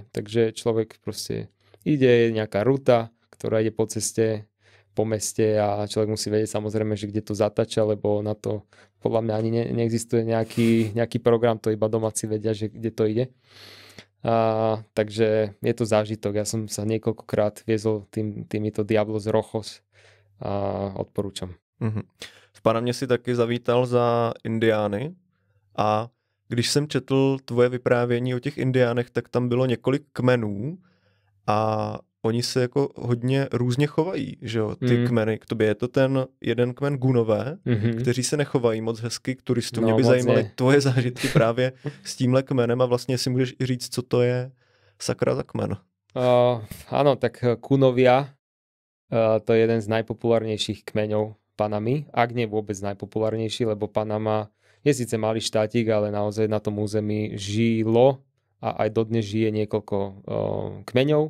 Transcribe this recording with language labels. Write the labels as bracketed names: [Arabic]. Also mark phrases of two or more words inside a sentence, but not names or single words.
[Slovak] Takže človek proste ide, nejaká ruta, ktorá ide po ceste, po meste a človek musí vedieť samozrejme, že kde to zatáča, lebo na to podľa mňa ani neexistuje nejaký program, to iba domáci vedia, že kde to ide. Takže je to zážitok. Ja som sa niekoľkokrát viezol týmito Diablos Rojos a odporúčam. [Czech] V Panamě si taky zavítal za Indiány a když jsem četl tvoje vyprávění o těch Indiánech, tak tam bylo několik kmenů a oni se jako hodně různě chovají, že jo, ty kmeny k tobě. Je to ten jeden kmen Gunové, kteří se nechovají moc hezky k turistům. Mě by zajímaly tvoje zážitky právě s tímhle kmenem a vlastně si můžeš i říct, co to je sakra za kmen. [Slovak] Áno, tak Kunovia, to je jeden z najpopulárnejších kmeňov Panamy, ak nie vôbec najpopulárnejší, lebo Panama je síce malý štátik, ale naozaj na tom území žilo a aj dodnes žije niekoľko kmeňov.